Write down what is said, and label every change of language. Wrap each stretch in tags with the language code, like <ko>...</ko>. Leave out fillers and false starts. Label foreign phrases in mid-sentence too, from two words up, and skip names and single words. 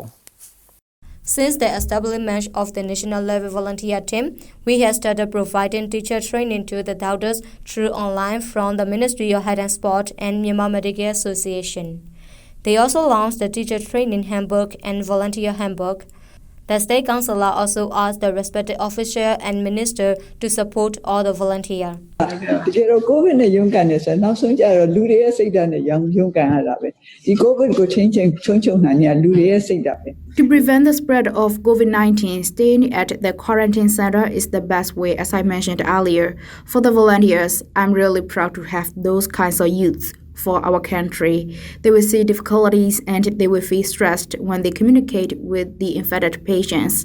<en>Since the establishment of the national level volunteer team, we have started providing teacher training to the doctors through online from the Ministry of Health and Sport and Myanmar Medical Association. They also launched the teacher training handbook and volunteer handbook. The State Counsellor also asked the respective official and minister to support all the volunteers.</en> <my>COVID နဲ့ရုန်းကန်နေဆိုနောက်ဆုံးကြတော့လူတွေရဲ့စိတ်ဓာတ်နဲ့ရုန်းကန်ရတာပဲဒီ COVID ကိုချင်းချုံနိုင်ရလူတွေရဲ့စိတ်ဓာတ်ပဲ</my> <en>To prevent the spread of COVID-19, staying at the quarantine center is the best way, as I mentioned earlier. For the volunteers, I'm really proud to have those kinds of youths. for our country. They will see difficulties and they will feel stressed when they communicate with the infected patients.</en>